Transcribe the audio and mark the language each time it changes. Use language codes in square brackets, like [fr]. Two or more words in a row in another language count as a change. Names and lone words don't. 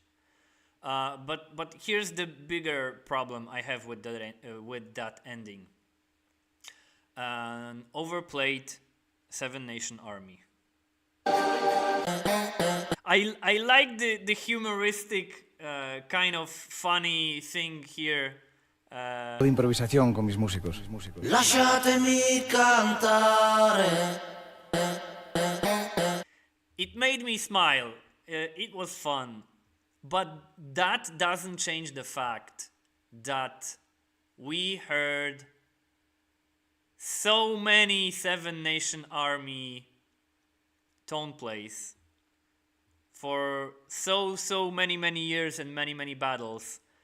[en] But here's the bigger problem I have with that ending. Overplayed Seven Nation Army. I like the humoristic kind of funny thing here. [es] De improvisación con mis músicos. [it] Lasciatemi cantare. [en] It made me smile. It was fun. But that doesn't change the fact that we heard so many Seven Nation Army tone plays for so many years and many battles.